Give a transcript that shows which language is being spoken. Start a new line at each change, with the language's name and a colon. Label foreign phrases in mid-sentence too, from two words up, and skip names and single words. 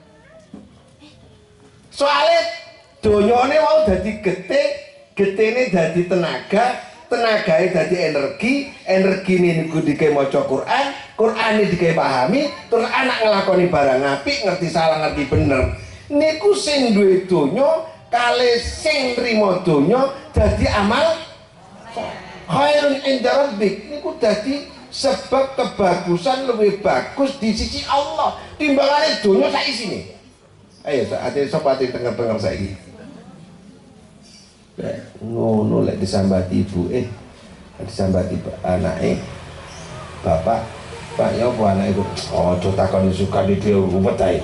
Javanese: Soale donyane wau dadi gede, getene dadi tenaga, tenagae dadi energi, energine niku digawe maca Quran, Qurane digawe pahami, terus anak nglakoni barang apik, ngerti salah, ngerti bener. Niku sing duwe donya kali sing nrimo donya dadi amal
Arabic: خير عند ربك
Javanese: niku dadi sebab kebagusan lebih bagus di sisi Allah timbangane donya sak isine. Ayo ate sapa ate tenger-tenger saiki. Ngono lek disambati ibuke, disambati anake. Bapak, Pak ya apa anake iku? Aja takon suka dhewe ruwet ae.